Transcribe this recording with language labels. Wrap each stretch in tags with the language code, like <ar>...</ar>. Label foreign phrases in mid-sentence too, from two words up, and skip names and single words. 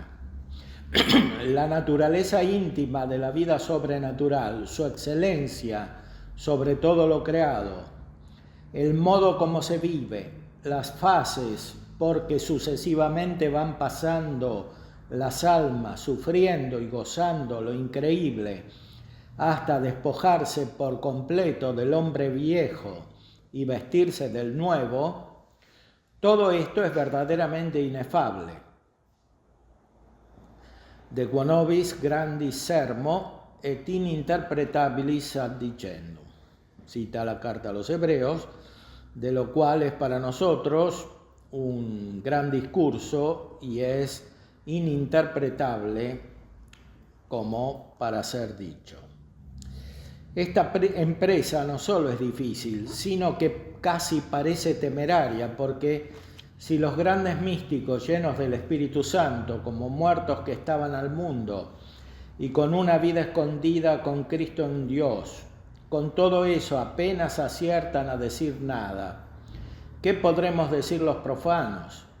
<es>La naturaleza íntima de la vida sobrenatural, su excelencia sobre todo lo creado, el modo como se vive, las fases porque sucesivamente van pasando las almas, sufriendo y gozando lo increíble, hasta despojarse por completo del hombre viejo y vestirse del nuevo, todo esto es verdaderamente inefable.</es> <la>De quo nobis grandis sermo et ininterpretabilis addicendum.</la> <es>Cita la carta a los Hebreos, de lo cual es para nosotros un gran discurso y es ininterpretable como para ser dicho. Esta empresa no solo es difícil, sino que casi parece temeraria, porque si los grandes místicos llenos del Espíritu Santo, como muertos que estaban al mundo, y con una vida escondida con Cristo en Dios, con todo eso apenas aciertan a decir nada, ¿qué podremos decir los profanos?</es>